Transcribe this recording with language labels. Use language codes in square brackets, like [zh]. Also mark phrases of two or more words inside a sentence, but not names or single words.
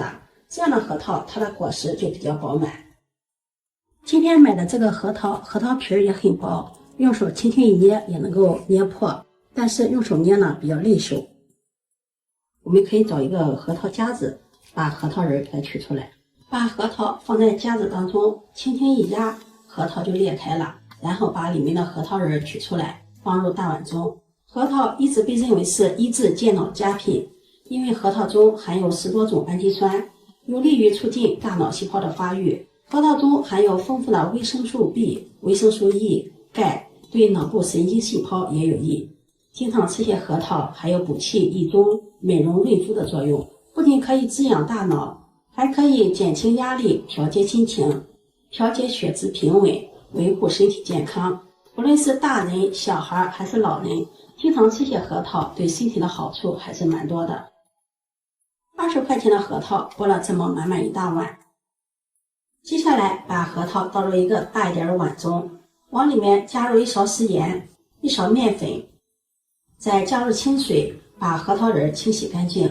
[zh] 这樣的核桃，它的果實就比較飽滿。今天買的這個核桃皮也很薄，用手輕輕一捏也能夠捏破，但是用手捏呢比較累手。我們可以找一個核桃夾子，把核桃仁给它取出来，把核桃放在夾子當中，輕輕一壓，核桃就裂開了，然後把裡面的核桃仁取出來，放入大碗中。核桃一直被認為是益智健腦佳品，因為核桃中含有10多種氨基酸，有利於促進大腦細胞的發育。核桃中含有豐富的維生素 B、維生素 E、鈣，對腦部神經細胞也有益。经常吃些核桃還有補氣益中、美容潤膚的作用，不僅可以滋養大腦，還可以減輕壓力、調節心情、調節血脂平穩，維護身體健康。無論是大人、小孩還是老人，經常吃些核桃對身體的好處還是蠻多的。20塊錢的核桃剝了这麼滿滿一大碗。接下來把核桃倒入一個大一點的碗中，往裡面加入1勺食鹽、1勺麵粉，再加入清水，把核桃仁清洗乾淨。